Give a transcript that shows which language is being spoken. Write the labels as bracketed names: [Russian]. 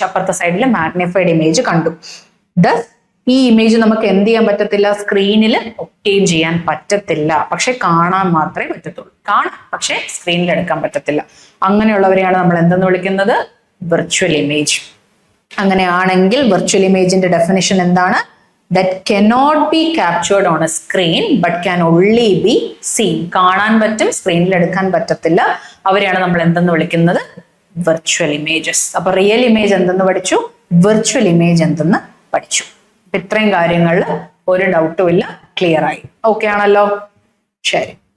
[Malayalam] അപ്പുറത്തെ സൈഡിൽ magnified image കണ്ടു. Thus ഈ ഇമേജ് നമുക്ക് എന്ത് ചെയ്യാൻ പറ്റത്തില്ല? സ്ക്രീനിൽ ഒബ്റ്റെയിൻ ചെയ്യാൻ പറ്റത്തില്ല, പക്ഷെ കാണാൻ മാത്രമേ പറ്റത്തുള്ളൂ. കാണാം, പക്ഷെ സ്ക്രീനിൽ എടുക്കാൻ പറ്റത്തില്ല. അങ്ങനെയുള്ളവരെയാണ് നമ്മൾ എന്തെന്ന് വിളിക്കുന്നത്? Virtual image. അങ്ങനെയാണെങ്കിൽ വെർച്വൽ ഇമേജിന്റെ ഡെഫിനിഷൻ എന്താണ്? [English] That cannot be captured on a screen but can only be seen. [Malayalam] കാണാൻ പറ്റും, സ്ക്രീനിൽ എടുക്കാൻ പറ്റത്തില്ല. അവരെയാണ് നമ്മൾ എന്തെന്ന് വിളിക്കുന്നത്? Virtual images. അപ്പൊ റിയൽ ഇമേജ് എന്തെന്ന് പഠിച്ചു, വെർച്വൽ ഇമേജ് എന്തെന്ന് പഠിച്ചു. ഇത്രയും കാര്യങ്ങളിൽ ഒരു ഡൗട്ടും ഇല്ല, ക്ലിയർ ആയി. ഓക്കെ ആണല്ലോ? ശരി.